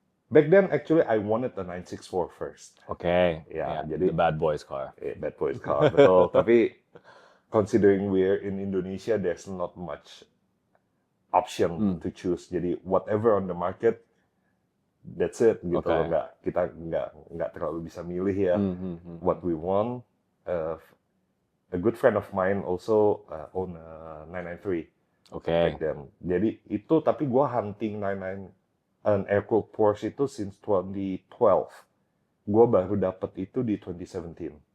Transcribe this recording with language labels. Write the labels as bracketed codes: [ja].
[en] Back then, actually, I wanted a 964 first. Okay. Yeah, Yeah, [id] jadi [en] the bad boys car. bad boys car, betul. Tapi considering we're in Indonesia, there's not much option to choose. [id] Jadi [en] whatever on the market, that's it [id] gitu loh. [en] Okay. [id] Kita nggak terlalu bisa milih ya [en] what we want. A good friend of mine also own a 993 Okay. back then. [id] Jadi itu tapi gua hunting 99 an air-cooled Porsche itu [en] since 2012. [id] Gua baru dapat itu di 2017.